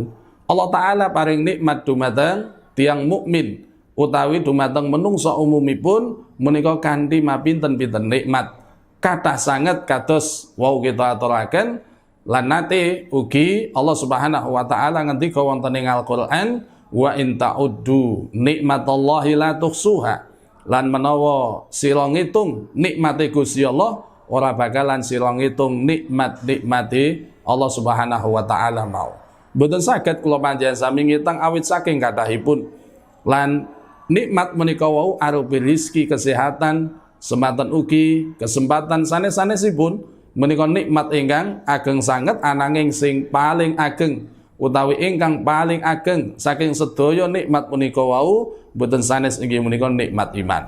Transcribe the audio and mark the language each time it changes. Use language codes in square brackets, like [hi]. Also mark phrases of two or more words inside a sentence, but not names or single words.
[jv] Allah taala paring nikmat dumateng tiyang mukmin utawi dumateng menungsa umumipun menika kanthi mapinten-pinten nikmat. Kathah sanget kados wau kita aturaken lan nate ugi Allah [ar] سبحانه وتعالى [jv] ngendika wonten ing Al-Qur'an, [ar] وإن تعدوا نعمة الله لا تحصوها, [jv] lan menawa sira ngitung nikmate Gusti Allah ora bakalan sira ngitung nikmate Allah [ar] سبحانه وتعالى [jv] mau. Mboten saged kula panjenengan sami ngitung awit saking kathahipun. Lan nikmat menika wau arupi rezeki kesehatan, sematan ugi kesempatan sanes-sanesipun menika nikmat ingkang ageng sanget ananging sing paling ageng utawi ingkang paling ageng saking sedaya nikmat punika wau boten sanes inggih menika nikmat iman.